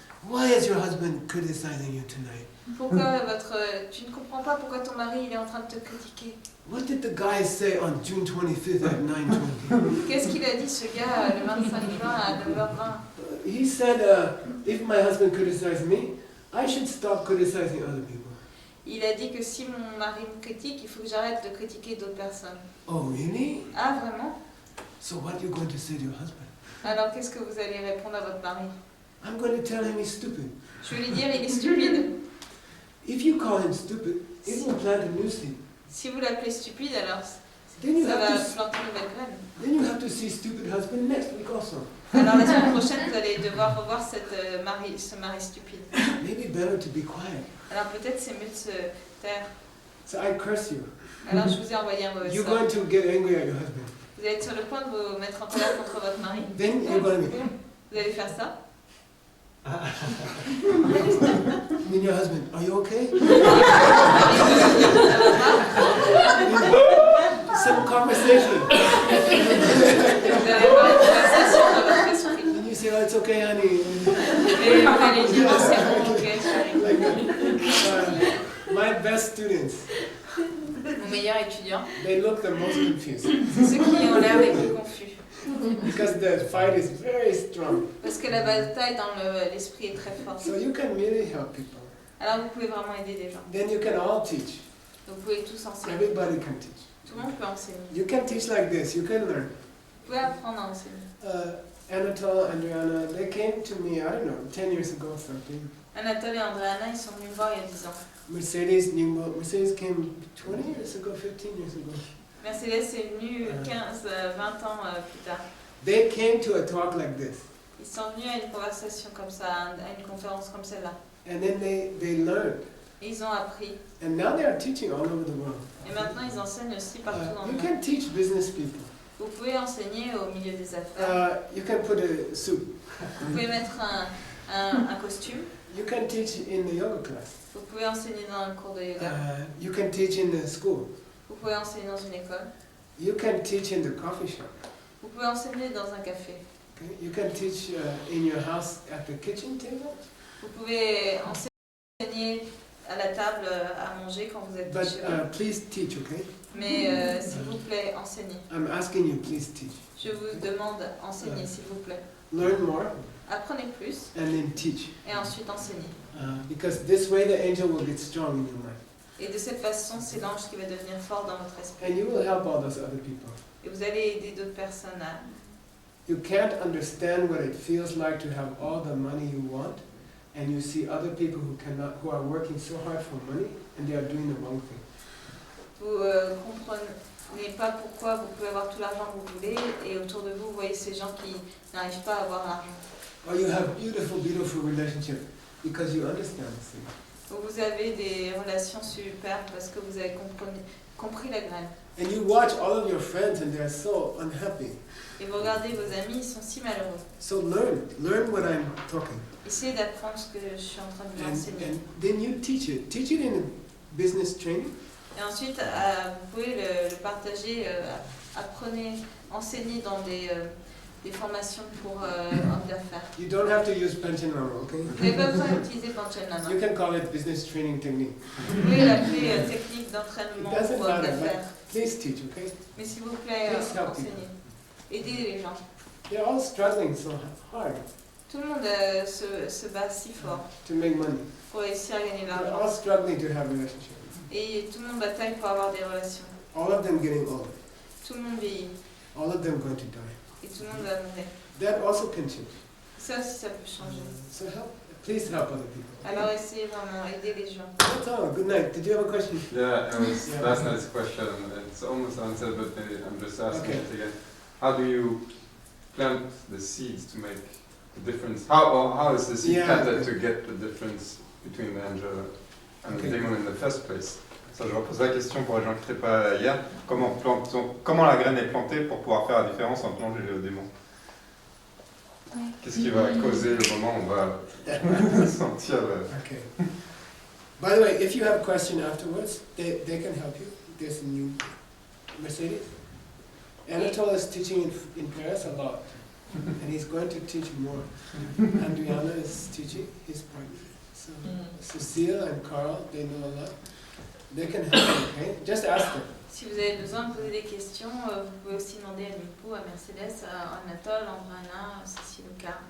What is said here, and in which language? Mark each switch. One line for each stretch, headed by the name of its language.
English: Why is your husband criticizing you tonight?
French: Pourquoi tu ne comprends pas pourquoi ton mari il est en train de te critiquer?
English: What did the guy say on June 25th at 9:20?
French: Qu'est-ce qu'il a dit ce gars le 25 juin à 9h20?
English: He said, if my husband criticized me, I should stop criticizing other people.
French: Il a dit que si mon mari me critique, il faut que j'arrête de critiquer d'autres personnes.
English: Oh, really?
French: Ah, vraiment?
English: So what are you going to say to your husband?
French: Alors qu'est-ce que vous allez répondre à votre mari?
English: I'm going to tell him he's stupid.
French: Je vais lui dire, il est stupide.
English: If you call him stupid, it will plant a new seed.
French: Si vous l'appelez stupide, alors
English: Then you
French: ça va
English: have to,
French: planter une nouvelle graine.
English: then you have to see stupid husband next week also.
French: Alors la semaine prochaine, vous allez devoir revoir ce mari stupide.
English: Maybe better to be quiet.
French: Alors peut-être c'est mieux de se taire.
English: So I curse you.
French: Alors je vous ai envoyé un mauvais
English: You're
French: sort.
English: going to get angry at your husband.
French: Vous allez être sur le point de vous mettre en colère contre votre mari.
English: Then you're going to be,
French: Vous allez faire ça.
English: mean your husband, are you okay? Some conversation.
French: Vous allez avoir une conversation dans votre esprit.
English: And you say, oh, it's okay, honey.
French: Et vous allez dire, oh, c'est bon, ok, chérie.
English: Like my best students,
French: Mon meilleur étudiant,
English: they look the most confused.
French: c'est ceux qui ont l'air les plus confus.
English: Because the fight is very strong.
French: Parce que la bataille dans l'esprit est très forte.
English: So you can really help people.
French: Alors vous pouvez vraiment aider les gens.
English: Then you can all teach.
French: Donc vous pouvez tous enseigner.
English: Everybody can teach.
French: Tout le monde peut enseigner.
English: You can teach like this, you can learn.
French: Vous pouvez apprendre à enseigner.
English: Anatole, Andriana, they came to me, I don't know, 10 years ago or something.
French: Anatole et Andréana, ils sont venus me voir il y a 10 ans.
English: Mercedes came 20 years ago, 15 years ago.
French: Mercedes est venu 15, 20 ans plus tard.
English: They came to a talk like this.
French: Ils sont venus à une conversation comme ça, à une conférence comme celle-là.
English: And then they learned.
French: Et ils ont appris.
English: And now they are teaching all over the world.
French: Et maintenant, ils enseignent aussi partout dans le
English: You
French: monde.
English: can teach business people.
French: Vous pouvez enseigner au milieu des affaires.
English: You can put a suit.
French: Vous pouvez mettre un costume.
English: You can teach in the yoga class.
French: Vous pouvez enseigner dans un cours de yoga.
English: You can teach in the school.
French: Vous pouvez enseigner dans une école.
English: You can teach in the coffee shop.
French: Vous pouvez enseigner dans un café.
English: Okay? You can teach in your house at the kitchen table.
French: Vous pouvez enseigner à la table à manger quand vous êtes
English: But
French: chez vous.
English: please teach, okay?
French: Mais s'il vous plaît, enseignez.
English: I'm asking you, please teach.
French: Je vous demande, enseignez s'il vous plaît.
English: Learn more
French: Apprenez plus
English: and then teach.
French: et ensuite enseignez.
English: Because this way the angel will get strong in your mind.
French: Et de cette façon, c'est l'ange qui va devenir fort dans votre esprit.
English: And you will help all those other people.
French: Et vous allez aider d'autres personnes à...
English: You can't understand what it feels like to have all the money you want, and you see other people who are working so hard for money, and they are doing the wrong thing.
French: Vous comprenez pas pourquoi vous pouvez avoir tout l'argent que vous voulez et autour de vous, vous voyez ces gens qui n'arrivent pas à avoir l'argent.
English: Or you have beautiful, beautiful relationship because you understand this thing.
French: Ou vous avez des relations superbes parce que vous avez compris la graine.
English: And you watch all of your friends and they are so unhappy.
French: Et vous regardez vos amis, ils sont si malheureux.
English: So learn what I'm talking.
French: Essayez d'apprendre ce que je suis en train de vous enseigner.
English: And then you teach it. Teach it in a business training.
French: Et ensuite, vous pouvez le partager, apprenez, enseignez dans des formations pour hommes d'affaires.
English: You don't have to use Panchanama, okay?
French: Vous n'avez pas besoin d'utiliser Panchanama.
English: You can call it business training technique.
French: Vous pouvez l'appeler technique d'entraînement
English: It doesn't
French: pour hommes
English: matter,
French: d'affaires.
English: but please teach, okay?
French: Mais s'il vous plaît,
English: Please help
French: enseignez. Aidez les gens.
English: They're all struggling so hard
French: Tout le monde se bat si fort
English: to make money.
French: pour réussir à gagner de
English: They're
French: l'argent.
English: all struggling to have relationships.
French: Et tout le monde bataille pour avoir des relations.
English: All of them getting old.
French: Tout le monde vieillit.
English: All of them going to die.
French: Et tout le monde va mourir.
English: That also can change.
French: Ça aussi, ça peut changer.
English: So please help other people.
French: Alors essayez vraiment, aider les gens.
English: That's all. Good night. Did you have a question? Yeah, it was last night's question. It's almost answered, but maybe I'm just asking it again. How do you plant the seeds to make the difference? How is the seed planted to get the difference between the angel and the demon in the first place?
French: Ça, je repose la question pour les gens qui n'étaient pas hier. Comment la graine est plantée pour pouvoir faire la différence entre l'ange et le démon? Qu'est-ce qui va causer le moment où on va sentir le...
English: Okay. By the way, if you have a question afterwards, they can help you. There's a new Mercedes. Anatole is teaching in Paris a lot, and he's going to teach more. Adriana is teaching his partner. So Cecile and Carl, they know a lot. They can help you, okay? Just ask them.
French: Si vous avez besoin de poser des questions, vous pouvez aussi demander à Nico, à Mercedes, à Anatole, à Andréana, à Cécile ou Carl.